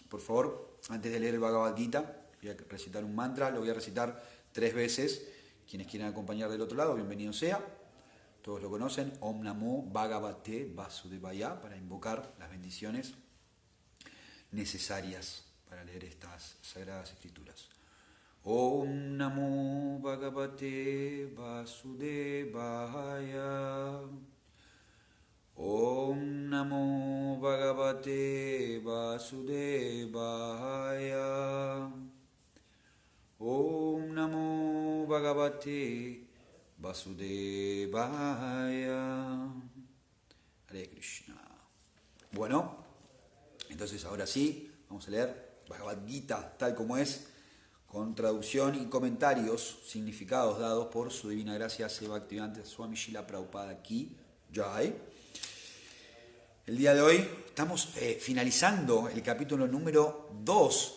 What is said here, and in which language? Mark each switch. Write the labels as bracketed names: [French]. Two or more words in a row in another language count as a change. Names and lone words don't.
[Spanish] Por favor, antes de leer el Bhagavad Gita, voy a recitar un mantra, lo voy a recitar 3 veces. Quienes quieran acompañar del otro lado, bienvenido sea. Todos lo conocen, [Sanskrit] Om Namo Bhagavate Vasudevaya, [Spanish] para invocar las bendiciones necesarias para leer estas sagradas escrituras. [Sanskrit] Om Namo Bhagavate Vasudevaya. Om Namo Bhagavate Vasudevaya. Om Namo Bhagavate Vasudevaya. [Spanish] Hare Krishna. Bueno, entonces ahora sí, vamos a leer Bhagavad Gita tal como es, con traducción y comentarios, significados dados por su divina gracia Seva Bhaktivedanta Swami Srila Prabhupada [Hindi] Ki Jai. [Spanish] El día de hoy estamos finalizando el capítulo número 2.